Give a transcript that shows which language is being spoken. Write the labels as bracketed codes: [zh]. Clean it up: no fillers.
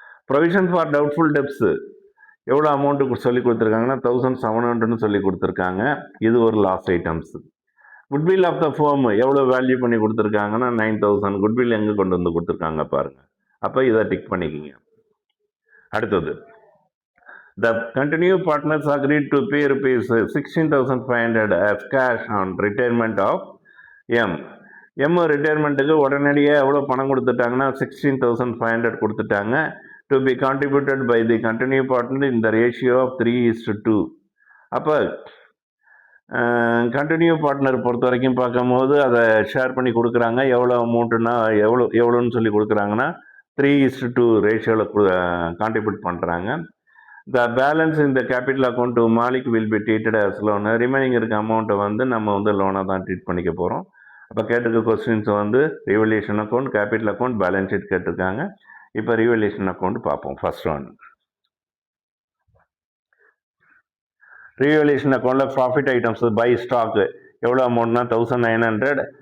[ta] Provision for doubtful debts எவ்வளோ amount சொல்லி கொடுத்துருக்காங்கன்னா 1,700 சொல்லி கொடுத்துருக்காங்க. இது ஒரு loss items. Goodwill of the foam எவ்வளோ வேல்யூ பண்ணி கொடுத்துருக்காங்கன்னா 9,000. குட்வில் எங்கே கொண்டு வந்து கொடுத்துருக்காங்க பாருங்கள். அப்போ இதை டிக் பண்ணிக்கிங்க. [en] அடுத்தது the continued partners agreed to pay rupees 16,500 as cash on retirement of M. [ta] M ரிட்டையர்மெண்ட்டுக்கு உடனடியாக எவ்வளோ பணம் கொடுத்துட்டாங்கன்னா 16,500 கொடுத்துட்டாங்க. [en] To be contributed by the continue partner இந்த ratio of 3:2. [ta] அப்போ கண்டினியூ பார்ட்னர் பொறுத்த வரைக்கும் பார்க்கும்போது அதை ஷேர் பண்ணி கொடுக்குறாங்க. எவ்வளோ அமௌண்ட்டுன்னா எவ்வளோன்னு சொல்லி கொடுக்குறாங்கன்னா 3:2 ரேஷியோவில் கான்ட்ரிபியூட் பண்ணுறாங்க. [en] The balance in the capital account to Malik will be treated as loan. [ta] Remaining இருக்க அமௌண்ட்டை நம்ம லோனாக தான் ட்ரீட் பண்ணிக்க போகிறோம். அப்போ கேட்டிருக்க questions revolution account, capital account, balance sheet கேட்டிருக்காங்க. இப்போ ரிவல்யூஷன் அக்கௌண்ட் பார்ப்போம். ஃபர்ஸ்ட் ஒன் ரிவல்யூஷன் அக்கௌண்ட்டில் ப்ராஃபிட் ஐட்டம்ஸ் பை ஸ்டாக் எவ்வளோ அமௌண்ட்னா 1,900.